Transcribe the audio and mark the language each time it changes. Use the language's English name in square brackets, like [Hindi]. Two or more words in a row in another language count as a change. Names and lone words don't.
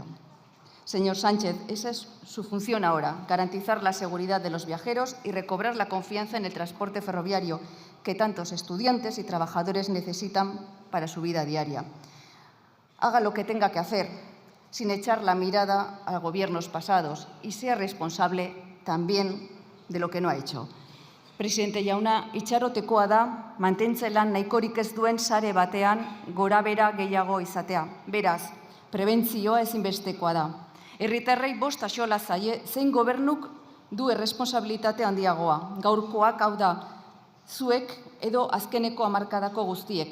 [Spanish] Señor Sánchez, esa es su función ahora, garantizar la seguridad de los viajeros y recobrar la confianza en el transporte ferroviario que tantos estudiantes y trabajadores necesitan para su vida diaria. Haga lo que tenga que hacer, sin echar la mirada a gobiernos pasados, y sea responsable también de lo que no ha hecho. [Basque] Presidente jauna, itxarotekoa da, mantentzelan nahikorik ez duen sare batean gorabehera gehiago izatea. Beraz, prebentzioa ezinbestekoa da. Herritarrei bost axola zaie, zein gobernuk du erresponsabilitate handiagoa. Gaurkoak hau da, zuek edo azkeneko hamarkadako guztiek.